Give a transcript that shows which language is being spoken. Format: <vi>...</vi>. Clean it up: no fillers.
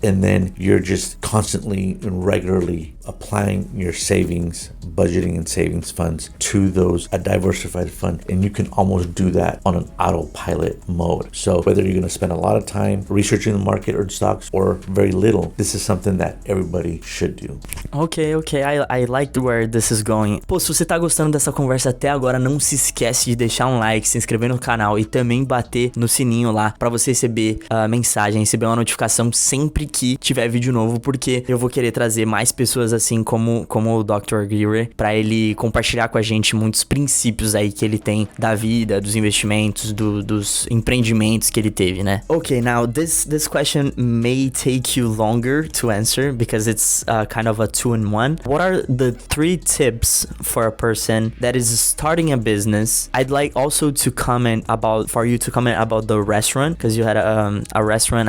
<en>And then you're just constantly and regularly applying your savings, budgeting and savings funds to a diversified fund. And you can almost do that on an autopilot mode. So whether you're going to spend a lot of time researching the market or stocks or very little, this is something that everybody should do. Ok, I like where this is going.</en> <pt>Pô, se você tá gostando dessa conversa até agora, não se esquece de deixar um like, se inscrever no canal e também bater no sininho lá pra você receber a mensagem, receber uma notificação sempre que tiver vídeo novo, porque eu vou querer trazer mais pessoas assim como o Dr. Aguirre, pra ele compartilhar com a gente muitos princípios aí que ele tem da vida, dos investimentos, dos empreendimentos que ele teve, né?</pt> <en>Okay, now this question may take you longer to answer because it's kind of a two-in-one. What are the 3 tips for a person that is starting a business? I'd like also to comment about the restaurant, because you had a restaurant.</en>